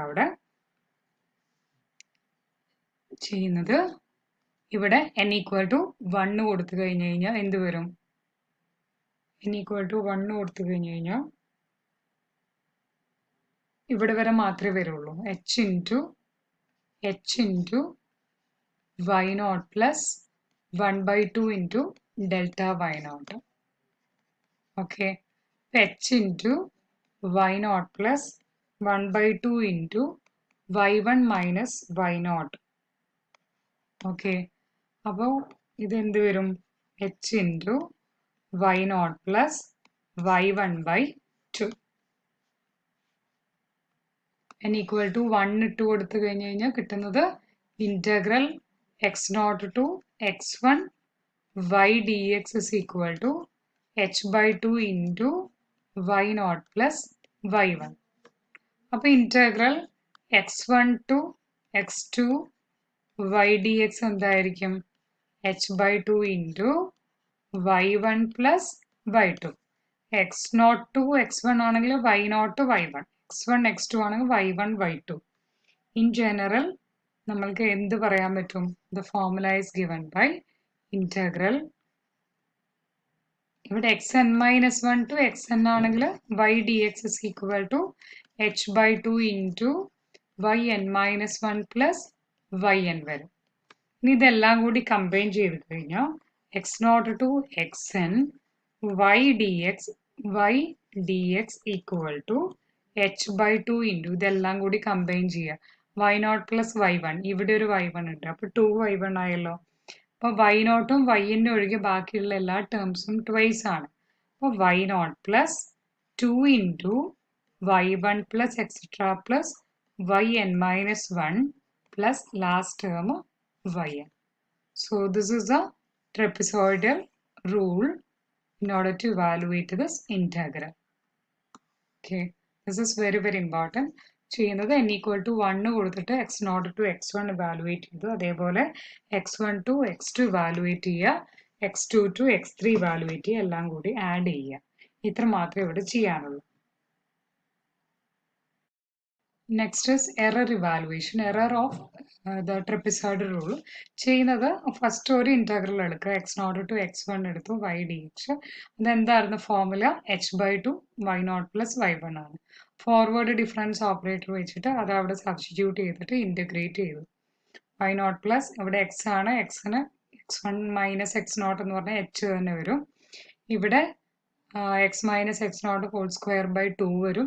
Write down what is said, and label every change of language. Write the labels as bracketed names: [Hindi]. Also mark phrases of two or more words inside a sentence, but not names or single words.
[Malayalam] അവിടെ ചെയ്യുന്നത് ഇവിടെ [English] n equal to 1 [Malayalam] കൊടുത്തു കഴിഞ്ഞു കഴിഞ്ഞാൽ എന്ത് വരും? [English] n equal to 1 [Malayalam] കൊടുത്തു കഴിഞ്ഞു കഴിഞ്ഞാൽ ഇവിടെ വരെ മാത്രമേ വരുള്ളൂ. [English] h into y naught plus 1/2 into delta y naught. Okay, h into y naught plus 1/2 into y1 minus y naught. [Malayalam] Okay, അപ്പോൾ ഇതെന്ത് വരും? [English] h into y naught plus y1/2. n equal to 1 [Malayalam] ഇട്ട് കൊടുത്തു കഴിഞ്ഞു കഴിഞ്ഞാൽ കിട്ടുന്നത് [English] ഇന്റഗ്രൽ x0 to x1 y dx is equal to h/2 into y0 plus y1. അപ്പൊ ഇന്റഗ്രൽ x1 to x2 y dx എന്തായിരിക്കും? h/2 into y1 plus y2. x0 to x1 ആണെങ്കിൽ y0 to y1, x1 x2 ആണെങ്കിൽ y1 y2. in general [Malayalam] നമ്മൾക്ക് എന്ത് പറയാൻ പറ്റും? [English] the formula is given by integral ഇവിടെ xn-1 to xn ആണെങ്കിൽ y dx is equal to h/2 into yn-1 plus yn വരും. [Malayalam] ഇനി ഇതെല്ലാം കൂടി കമ്പൈൻ ചെയ്ത് കഴിഞ്ഞാൽ [English] x0 to xn y dx equal to h/2 into [Malayalam] ഇതെല്ലാം കൂടി കമ്പൈൻ ചെയ്യുക. [English] y0 plus y1, [Malayalam] ഇവിടെ ഒരു y1 ഉണ്ട്, അപ്പൊ 2y1 ആയല്ലോ. അപ്പൊ y0ഉം y-ന്റെ ഒഴികെ ബാക്കിയുള്ള എല്ലാ ടേംസും ട്വൈസ് ആണ്. [English] അപ്പൊ y0 plus 2 into y1 plus etc plus yn-1 plus last term yn. So this is a trapezoidal rule in order to evaluate this integral. Okay, this is very important. [Malayalam] ചെയ്യുന്നത് [English] n equal to 1 [Malayalam] കൊടുത്തിട്ട് [English] x0 to x1 evaluate [Malayalam] ചെയ്തു, അതേപോലെ [English] x1 to x2 evaluate [Malayalam] ചെയ്യുക, [English] x2 to x3 evaluate [Malayalam] ചെയ്യുക, എല്ലാം കൂടി ആഡ് ചെയ്യുക. ഇത്ര മാത്രമേ ഇവിടെ ചെയ്യാനുള്ളൂ. [English] next is error evaluation, error of the trapezoidal rule. [Malayalam] ചെയ്യുന്നത് ഫസ്റ്റ് ഒരു ഇന്റഗ്രൽ എടുക്കുക, [English] x0 to x1 [Malayalam] എടുത്തു, y dx. അതെന്തായിരുന്നു ഫോർമുല? [English] h/2 y0 plus y1 ആണ്. forward difference operator [Malayalam] വെച്ചിട്ട് അത് അവിടെ സബ്സ്റ്റിറ്റ്യൂട്ട് ചെയ്തിട്ട് ഇന്റഗ്രേറ്റ് ചെയ്തു. y0 പ്ലസ് ഇവിടെ x ആണ്, xന് [English] x1 minus x0 [Malayalam] എന്ന് പറഞ്ഞാൽ h തന്നെ വരും. ഇവിടെ [English] x minus x0 whole square by 2 [Malayalam] വരും.